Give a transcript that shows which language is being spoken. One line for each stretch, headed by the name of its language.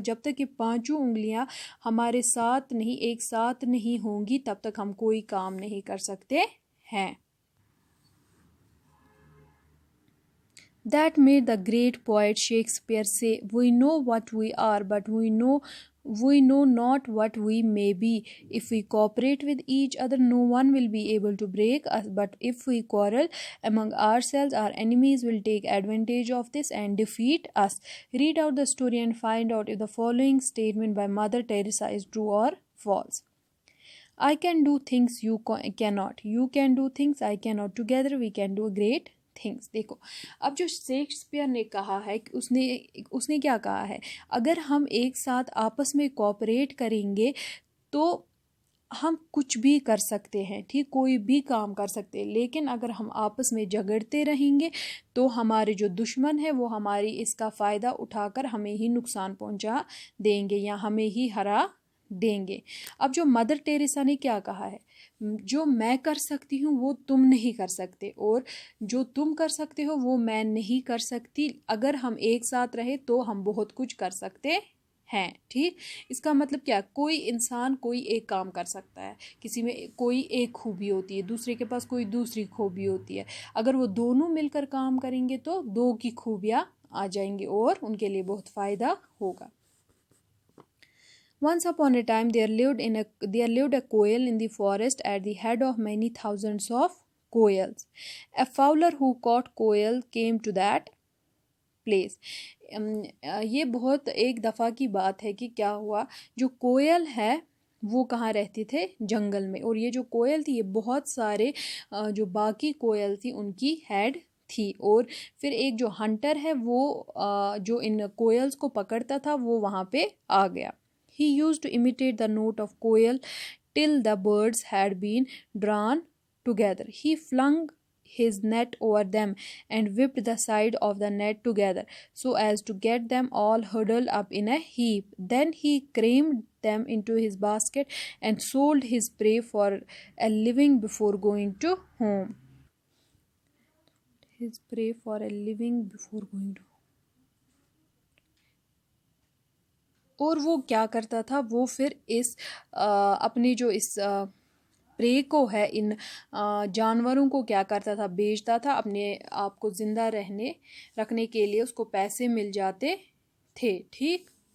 Hindi: जब तक ये 5 उंगलियां हमारे साथ नहीं, एक साथ नहीं होंगी, तब तक हम कोई काम नहीं कर सकते हैं।
English: That made the great poet Shakespeare say, "We know what we are, but we know not what we may be. If we cooperate with each other, no one will be able to break us. But if we quarrel among ourselves, our enemies will take advantage of this and defeat us." Read out the story and find out if the following statement by Mother Teresa is true or false. I can do things you cannot. You can do things I cannot. Together we can do great things.
Hindi: देखो, अब जो Shakespeare ने कहा है कि उसने क्या कहा है, अगर हम एक साथ आपस में कोऑपरेट करेंगे तो हम कुछ भी कर सकते हैं, ठीक, कोई भी काम कर सकते हैं। लेकिन अगर हम आपस में झगड़ते रहेंगे तो हमारे जो दुश्मन है वो हमारी इसका फ़ायदा उठाकर हमें ही नुकसान पहुंचा देंगे या हमें ही हरा देंगे। अब जो मदर टेरेसा ने क्या कहा है, जो मैं कर सकती हूँ वो तुम नहीं कर सकते, और जो तुम कर सकते हो वो मैं नहीं कर सकती। अगर हम एक साथ रहे तो हम बहुत कुछ कर सकते हैं, ठीक। इसका मतलब क्या, कोई इंसान कोई एक काम कर सकता है, किसी में कोई एक खूबी होती है, दूसरे के पास कोई दूसरी खूबी होती है। अगर वो दोनों मिलकर काम करेंगे तो दो की खूबियाँ आ जाएंगी और उनके लिए बहुत फ़ायदा होगा।
English: Once upon a time there lived a koel in the forest at the head of many thousands of koels. A fowler who caught koel came to that place.
Hindi: ये बहुत एक दफ़ा की बात है कि क्या हुआ, जो कोयल है वो कहाँ रहते थे, जंगल में। और ये जो कोयल थी ये बहुत सारे जो बाकी कोयल थी उनकी हेड थी। और फिर एक जो हंटर है वो जो इन कोयल्स को पकड़ता था वो वहाँ पे आ गया।
English: He used to imitate the note of koel till the birds had been drawn together. He flung his net over them and whipped the side of the net together so as to get them all huddled up in a heap. Then he crammed them into his basket and sold his prey for a living before going to home. His prey for a living before going to home.
Hindi: और वो क्या करता था, वो फिर इस अपनी जो इस प्रे को है, इन जानवरों को क्या करता था, बेचता था अपने आप को ज़िंदा रखने के लिए, उसको पैसे मिल जाते थे, ठीक।